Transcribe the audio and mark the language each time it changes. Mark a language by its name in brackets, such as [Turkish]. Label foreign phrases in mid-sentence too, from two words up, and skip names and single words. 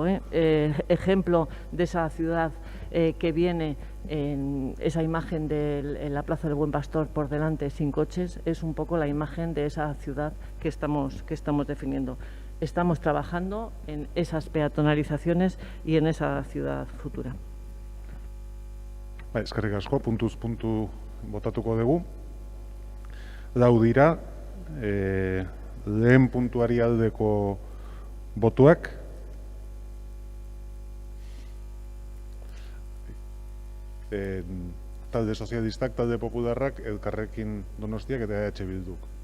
[Spanish] Ejemplo de esa ciudad que viene en esa imagen en la Plaza del Buen Pastor por delante sin coches, es un poco la imagen de esa ciudad que estamos definiendo. Estamos trabajando en esas peatonalizaciones y en esa ciudad futura. [Basque] Eskerrik asko, puntuz puntu botatuko dugu. Lau dira, lehen puntuari aldeko botuak. Talde sozialistak, talde popularrak, Elkarrekin Donostiak eta EH Bilduk.